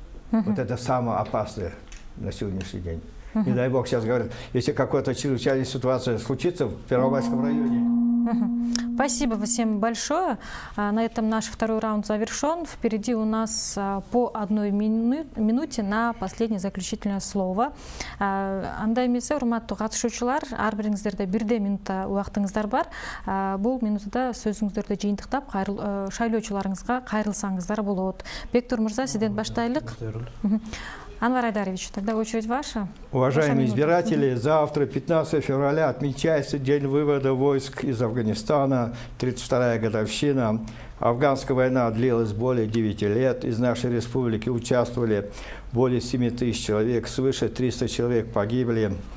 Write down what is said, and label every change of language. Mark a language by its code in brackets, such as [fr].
[ru] Вот это самое опасное на сегодняшний день. Не дай бог, сейчас говорят, если какая-то чрезвычайная ситуация случится в Первомайском районе. Спасибо всем большое. На этом наш второй раунд завершен. Впереди у нас по 1 минуте на последнее заключительное слово. [ky] Андай эмесе, урматтуу катышуучулар, ар бириңиздерде 1 минутта убактыңыздар бар. Бул минутада сөзүңүздөрдү жыйынтыктап, шайлоочуларыңызга кайрылсаңыздар болот. Бектур мырза, сизден баштайлык. [ru] Анвар Айдарович, тогда очередь ваша. Уважаемые избиратели, завтра, 15 февраля, отмечается день вывода войск из Афганистана, 32-я годовщина. Афганская война длилась более 9 лет. Из нашей республики участвовали более 7 тысяч человек, свыше 300 человек погибли.